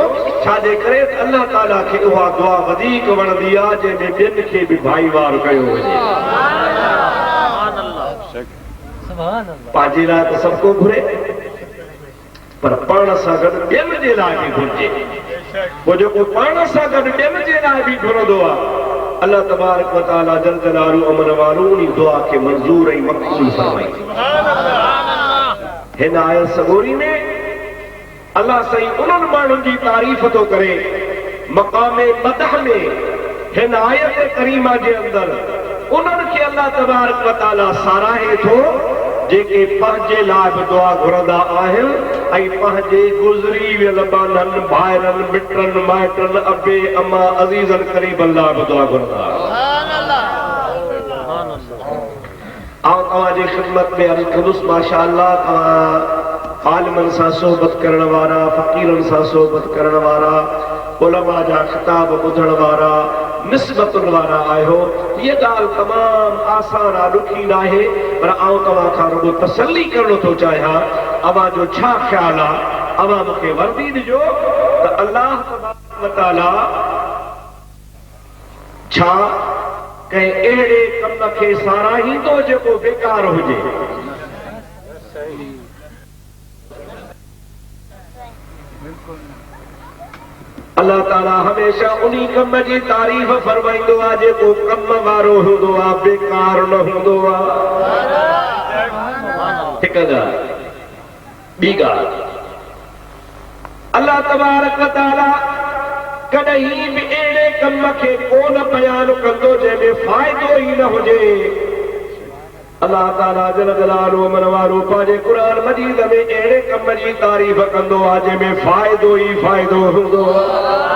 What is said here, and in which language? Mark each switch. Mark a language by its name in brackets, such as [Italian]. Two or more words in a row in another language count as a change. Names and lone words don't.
[Sindhi] छाजे करे अल्लाह ताला खे उहा दुआ वधीक वणंदी आहे जंहिंमें ॿियनि खे बि भाईवार कयो वञे। पंहिंजे लाइ त सभु को घुरे, पर पाण सां गॾु ॿियनि जे लाइ बि घुरिजे। पोइ जेको पाण सां गॾु ॿियनि जे लाइ बि घुरंदो आहे, अल्लाह [Arabic] تبارك وتعالى جل جلاله [Sindhi] अमन वारो उन दुआ खे मंज़ूर ऐं मक़बूल फरमाईंदो। हिन आयत सगोरी में अल्लाह साईं उन्हनि माण्हुनि जी तारीफ़ थो करे मक़ाम मदह में। हिन आयत करीमा जे अंदरि उन्हनि खे अल्लाह [Arabic] تبارك وتعالى [Sindhi] साराहे थो जेके पंहिंजे लाइ बि दुआ घुरंदा आहिनि ऐं पंहिंजे गुज़री वियल बाननि भाइरनि मिटनि माइटनि अबे अमा अज़ीज़नि क़रीबनि लाइ बि दुआ घुरंदा आऊं तव्हांजी ख़िदमत में अर्ज़ कंदुसि [Arabic] ما شاء الله [Sindhi] तव्हां आलिमनि सां सोहबत करण वारा, फ़क़ीरनि सां सोहबत करण वारा, उलमा जा ख़िताब ॿुधण वारा, निस्बतुनि वारा आहियो। ये ॻाल्हि तमामु आसान आहे, ॾुखी न आहे, पर आऊं तव्हां खां रुॻो तसल्ली करणो थो चाहियां। अव्हां जो छा ख़्यालु आहे? अव्हां मूंखे वर्दी ॾिजो त अल्लाह [Arabic] تبارك وتعالى [Sindhi] छा कंहिं अहिड़े कम खे साराहींदो जेको बेकार हुजे? अल्लाह ताला हमेशा उन्ही कम जी तारीफ़ फरमाईंदो आहे जेको कम वारो हूंदो आहे, बेकार न हूंदो आहे। हिकु ॻाल्हि। ॿी ॻाल्हि, अल्लाह [Arabic] تبارك وتعالى [Sindhi] कॾहिं बि अहिड़े कम खे कोन बयानु कंदो जंहिंमें फ़ाइदो ई न हुजे। अल्लाह ताला [Arabic] جل جلاله [Sindhi] अमन वारो पंहिंजे क़ुरान मजीद में अहिड़े कम जी तारीफ़ कंदो आहे जंहिंमें फ़ाइदो ई फ़ाइदो हूंदो आहे।